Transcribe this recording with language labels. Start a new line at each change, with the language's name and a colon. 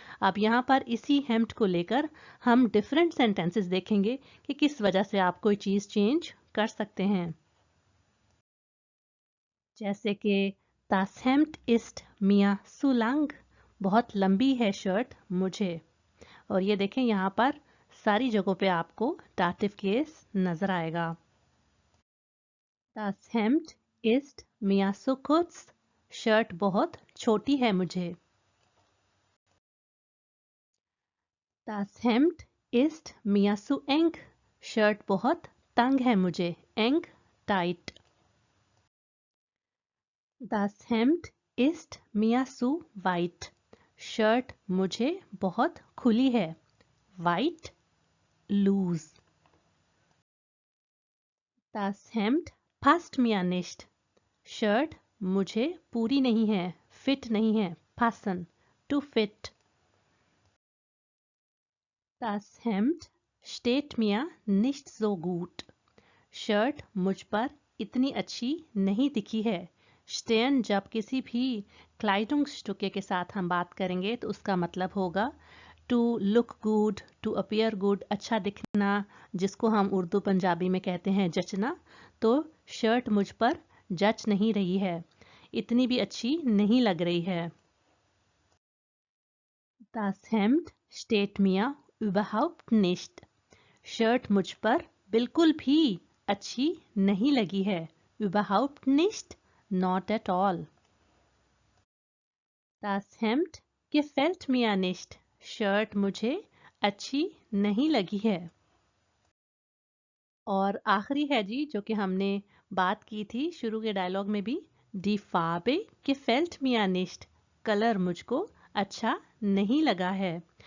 Hindi: अब यहाँ पर इसी हेम्ड को लेकर हम डिफरेंट सेंटेंसेस देखेंगे कि किस वजह से आप कोई चीज़ चेंज कर सकते हैं।
German: जैसे कि Das Hemd ist mir zu lang,
Hindi: बहुत लंबी है शर्ट मुझे। और ये देखें यहाँ पर सारी जगहों पे आपको डाटिव केस नजर आएगा।
German: Das Hemd ist mir zu kurz,
Hindi: shirt बहुत छोटी है मुझे।
German: Das Hemd ist mir zu eng,
Hindi: shirt बहुत तंग है मुझे।
German: eng टाइट। Das Hemd ist mir zu weit,
Hindi: shirt मुझे बहुत खुली है।
German: Weit लूज। Das Hemd passt mir nicht,
Hindi: shirt मुझे पूरी नहीं है, फिट नहीं है।
German: passen
English: to fit।
German: Das Hemd steht mir nicht so gut,
Hindi: shirt मुझ पर इतनी अच्छी नहीं दिखी है। stehen जब किसी भी Kleidungsstücke के साथ हम बात करेंगे तो उसका मतलब होगा to look good, to appear good, अच्छा दिखना, जिसको हम उर्दू पंजाबी में कहते हैं जचना। तो शर्ट मुझ पर जच नहीं रही है, इतनी भी अच्छी नहीं लग रही है।
German: Das Hemd steht mir überhaupt nicht,
Hindi: shirt मुझ पर बिल्कुल भी अच्छी नहीं लगी है।
German: überhaupt nicht,
English: not at all।
German: Das Hemd gefällt mir nicht,
Hindi: shirt मुझे अच्छी नहीं लगी है। और आखिरी है जी, जो कि हमने बात की थी शुरू के डायलॉग में भी,
German: Die Farbe gefällt mir nicht,
Hindi: colour मुझको अच्छा नहीं लगा है।